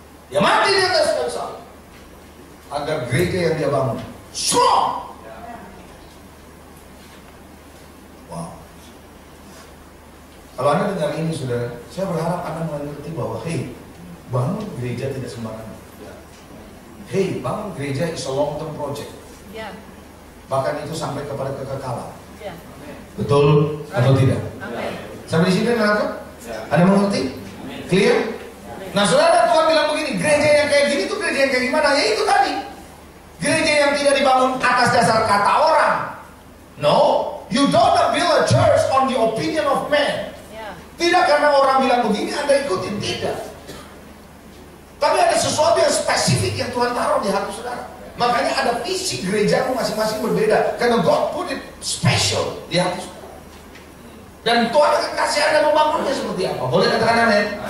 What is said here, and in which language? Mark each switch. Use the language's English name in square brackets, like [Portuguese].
[Indonesian] Dia mati di atas kayu salib agar gereja yang dia bangun strong. Wow. Kalau Anda dengar ini, saudara, saya berharap Anda mengerti bahwa bangun gereja tidak sembarangan. Bangun gereja [English] is a long term project. [Indonesian] Bahkan itu sampai kepada kekekalan. Betul atau tidak? Sampai di sini ada mengerti? [English] Clear? [Indonesian] Nah, saudara, Tuhan bilang begini, gereja yang kayak gini tuh gereja yang kayak gimana? Ya itu tadi, gereja yang tidak dibangun atas dasar kata orang. [English] No, you don't build a church on the opinion of man. [Indonesian] Tidak karena orang bilang begini Anda ikutin, tidak. Tapi ada sesuatu yang spesifik yang Tuhan taruh di hati saudara. Makanya ada visi gerejamu masing-masing berbeda. Karena [English] God put it special [Indonesian] di hati saudara. Dan Tuhan akan kasih Anda membangunnya seperti apa. Boleh katakan amin?